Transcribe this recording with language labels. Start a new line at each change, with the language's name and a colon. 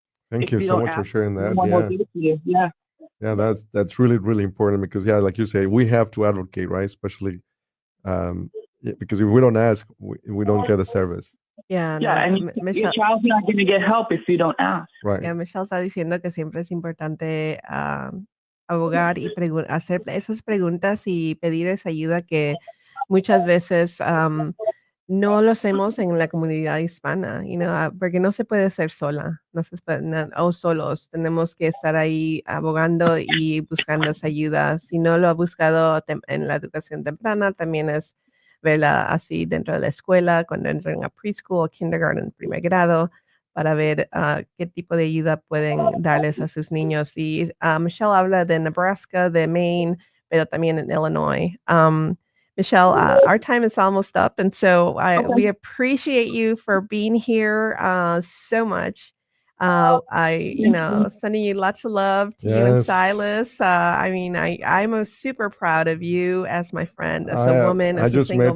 English: Thank you so much for sharing that. No one will give it to you. Yeah. Yeah, that's really, really important because, like you say, we have to advocate, right? Especially because if we don't ask, we don't get the service. Yeah, and your child's not going to get help if you don't ask. Right.
Spanish: Yeah, Michelle está diciendo que siempre es importante abogar y hacer esas preguntas y pedir esa ayuda que muchas veces no lo hacemos en la comunidad hispana, porque no se puede hacer sola, o solos. Tenemos que estar ahí abogando y buscando esa ayuda. Si no lo ha buscado en la educación temprana, también es verla así dentro de la escuela, cuando entran a preschool o kindergarten, primer grado, para ver qué tipo de ayuda pueden darles a sus niños. Y Michelle habla de Nebraska, de Maine, pero también en Illinois.
English: Michelle, our time is almost up, and so we appreciate you for being here so much. Sending you lots of love to you and Silas. I'm super proud of you as my friend, as a woman, as a single mom.